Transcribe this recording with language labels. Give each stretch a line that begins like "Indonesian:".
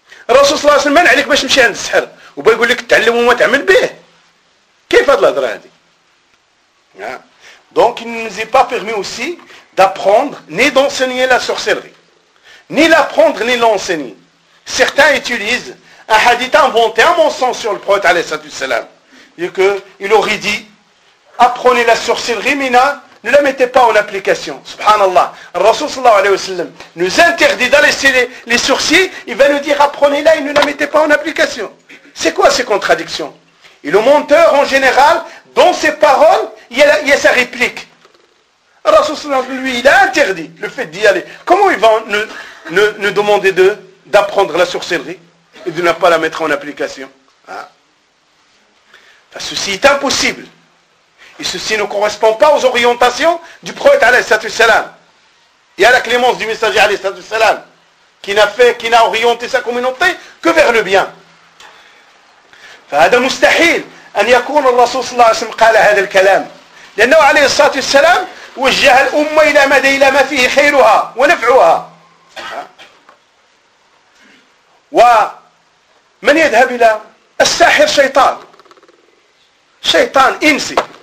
Arabic: الرسول صلى الله عليه وسلم منع عليك باش تمشي عند السحر وبيقول لك تعلم وما تعمل به كيف هاد الهضره هادي دونك نزي با بيرمي
French: aussi d'apprendre ni d'enseigner la sorcellerie ni l'apprendre ni l'enseigner certains utilisent un hadith inventé un mensonge sur le prophète alayhi salatu salam et que il aurait dit apprenez la sorcellerie, Mina, ne la mettez pas en application.
Arabic: Subhanallah.
French: Le Rasoul sallallahu alayhi wa sallam nous interdit d'aller les sorciers, il va nous dire apprenez-la et ne la mettez pas en application. C'est quoi ces contradictions? Et le menteur, en général, dans ses paroles, il y a sa réplique. Le Rasoul sallallahu alayhi wa sallam, lui, il a interdit le fait d'y aller. Comment il va nous demander d'apprendre la sorcellerie et de ne pas la mettre en application? Hein? Ceci est impossible. Et ceci ne correspond pas aux orientations du prophète alayhi salatu salam. Et à la clémence du messager alayhi salatu salam, qui n'a orienté sa communauté que vers le bien.
Arabic: فهذا مستحيل أن يكون الرسول صلى الله عليه وسلم قال هذا الكلام. لأنه عليه الصلاة والسلام وجه الأمة إلى ما فيه خيرها ونفعها. ومن يذهب إلى الساحر شيطان. شيطان إنسي.